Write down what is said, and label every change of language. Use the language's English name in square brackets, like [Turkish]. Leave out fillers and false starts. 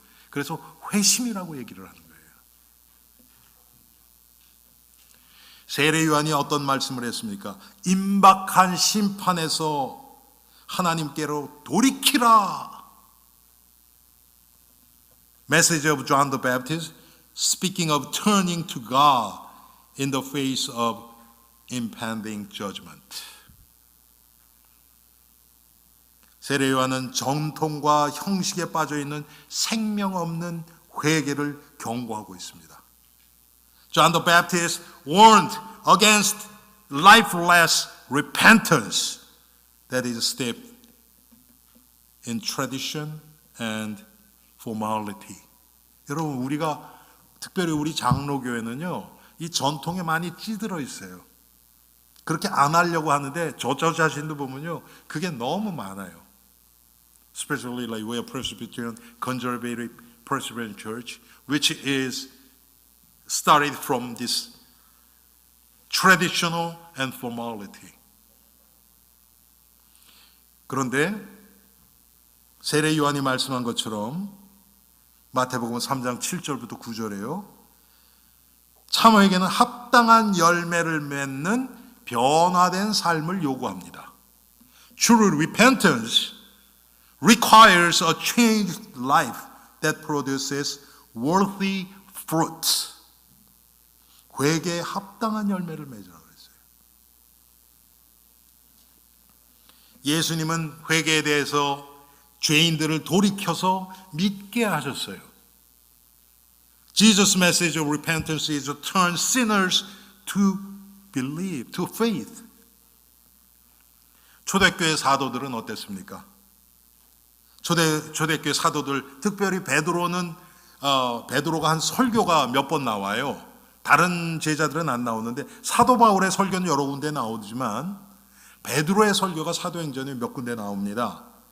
[Korean] 그래서 회심이라고 얘기를 하는 거예요. 세례 요한이 어떤 말씀을 했습니까? 임박한 심판에서 하나님께로 돌이키라. [English] Message of John the Baptist, speaking of turning to God in the face of impending judgment. [Korean] 세례 요한은 전통과 형식에 빠져 있는 생명 없는 회개를 경고하고 있습니다. [English] John the Baptist warned against lifeless repentance that is steeped in tradition and formality. [Korean] 여러분 우리가 특별히 우리 장로교회는요 이 전통에 많이 찌들어 있어요. 그렇게 안 하려고 하는데 저 자신도 보면요 그게 너무 많아요. [English] Especially like we are Presbyterian, conservative Presbyterian church, which is started from this traditional and formality. [Korean] 그런데 세례 요한이 말씀한 것처럼 마태복음 3장 7절부터 9절에요. 참회개는 합당한 열매를 맺는 변화된 삶을 요구합니다. [English] True repentance requires a changed life that produces worthy fruits. [Korean] 회개에 합당한 열매를 맺으라고 했어요. 예수님은 회개에 대해서 죄인들을 돌이켜서 믿게 하셨어요. [English] Jesus' message of repentance is to turn sinners to believe, to faith. [Korean] 초대교회 사도들은 어땠습니까? 초대교회 사도들, 특별히 베드로가 한 설교가 몇 번 나와요. 다른 제자들은 안 나오는데 사도 바울의 설교는 여러 군데 나오지만 베드로의 설교가 사도행전에 몇 군데 나옵니다.